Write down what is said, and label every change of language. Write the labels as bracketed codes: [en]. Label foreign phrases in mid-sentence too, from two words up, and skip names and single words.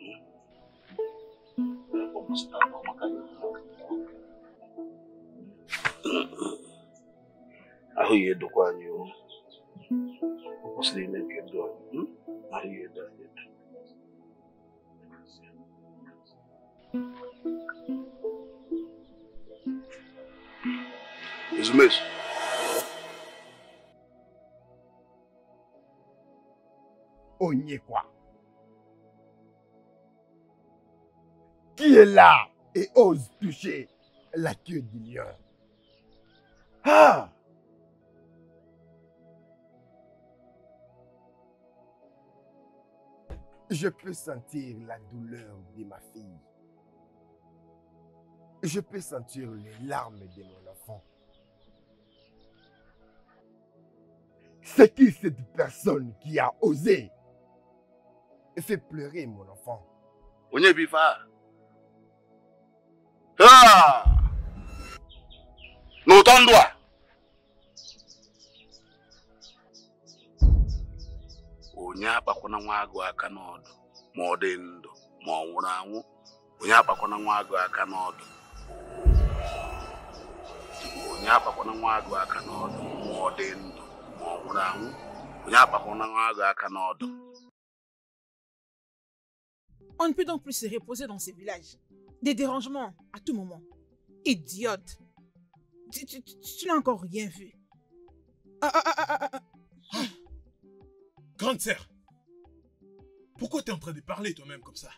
[ig] ahụ ya edokwa anyị o kwụsịrị ime nke ndụ anyị ahụ ya edo anyị edo Ezumezu. Onyekwa. [fr] Qui est là et ose toucher la queue du lion? Ah! Je peux sentir la douleur de ma fille. Je peux sentir les larmes de mon enfant. C'est qui cette personne qui a osé et fait pleurer mon enfant? [ig] Onye bifa. Ah! N'utondwa. Onye akpakwana nwa agụ aka n'ọdụ ma ọ dị ndụ ma ọ nwụrụ anwụ. Onye akpakwana nwa agụ aka n'ọdụ. Onye akpakwana nwa agụ aka n'ọdụ ma ọ dị ndụ ma ọ nwụrụ anwụ. Onye akpakwana nwa agụ aka n'ọdụ. [fr] On ne peut donc plus se reposer dans ces villages. Des dérangements à tout moment. Idiote. Tu n'as encore rien vu. Grande sœur, pourquoi tu es en train de parler toi-même comme ça?